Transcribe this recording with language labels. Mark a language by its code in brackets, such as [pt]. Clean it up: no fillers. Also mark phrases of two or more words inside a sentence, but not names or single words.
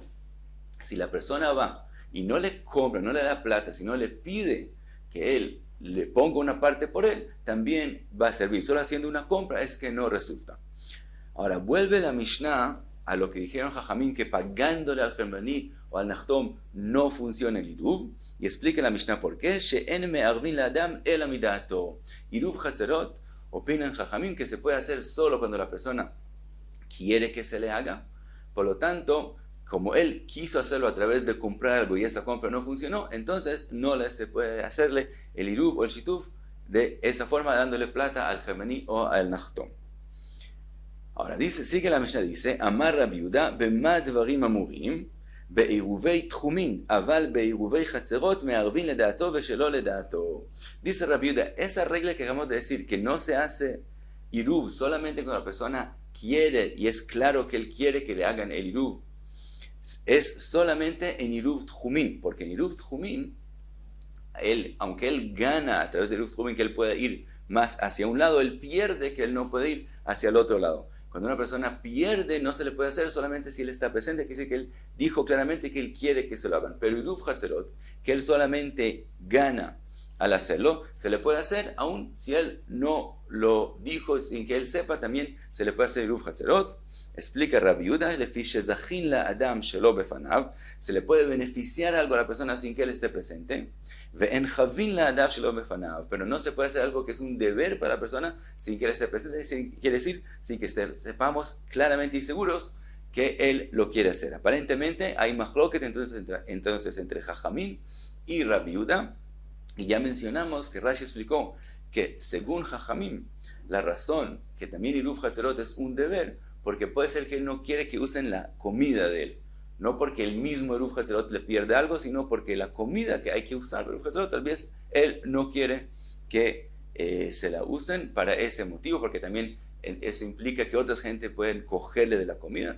[es] Si la persona va y no le compra, no le da plata, sino le pide que él le ponga una parte por él, también va a servir. Solo haciendo una compra es que no resulta. Ahora, vuelve la Mishnah a lo que dijeron Jajamim, que pagándole al Genvaní o al Nachtom no funciona el Iruv, y explica la Mishnah por qué. [he] שאין מערבין לאדם אלא מדעתו. עירוב חצרות, [es] opinan Jajamim que se puede hacer solo cuando la persona quiere que se le haga. Por lo tanto, como él quiso hacerlo a través de comprar algo y esa compra no funcionó, entonces no se puede hacerle el Iruv o el Shituf de esa forma, dándole plata al Genvaní o al Nachtom. Ahora dice, sigue la Mishnah, dice, [he] אמר רבי יהודה במה דברים אמורים בעירובי תחומין, אבל בעירובי חצרות מערבין לדעתו ושלא לדעתו. [es] Dice Rabbi Yehuda, esa regla que acabamos de decir, que no se hace Iruv solamente cuando la persona quiere, y es claro que él quiere que le hagan el Iruv, es solamente en [he] עירוב תחומין, [es] porque en [he] עירוב תחומין, [es] aunque él gana a través de [he] עירוב תחומין [es] que él puede ir más hacia un lado, él pierde que él no puede ir hacia el otro lado. Cuando una persona pierde, no se le puede hacer solamente si él está presente, que dice que él dijo claramente que él quiere que se lo hagan. Pero [he] עירוב חצרות, [es] que él solamente gana al hacerlo, se le puede hacer, aun si él no lo dijo sin que él sepa, también se le puede hacer [he] עירוב חצרות. Explica Rabbi Yehuda, לפי שזכין לאדם שלא בפניו, [es] se le puede beneficiar algo a la persona sin que él esté presente. [he] ואין חבין לאדם שלא בפניו, [es] pero no se puede hacer algo que es un deber para la persona sin que él esté presente, quiere decir sin que sepamos claramente y seguros que él lo quiere hacer. Aparentemente hay mahloket entonces entre Jajamín y Rabbi Yehuda, y ya mencionamos que Rashi explicó que según Jajamín, la razón que también [he] עירוב חצרות [es] es un deber, porque puede ser que él no quiere que usen la comida de él, no porque el mismo [he] עירוב חצרות [es] le pierde algo, sino porque la comida que hay que usar para [he] עירוב חצרות, [es] tal vez él no quiere que se la usen para ese motivo, porque también eso implica que otras gente pueden cogerle de la comida.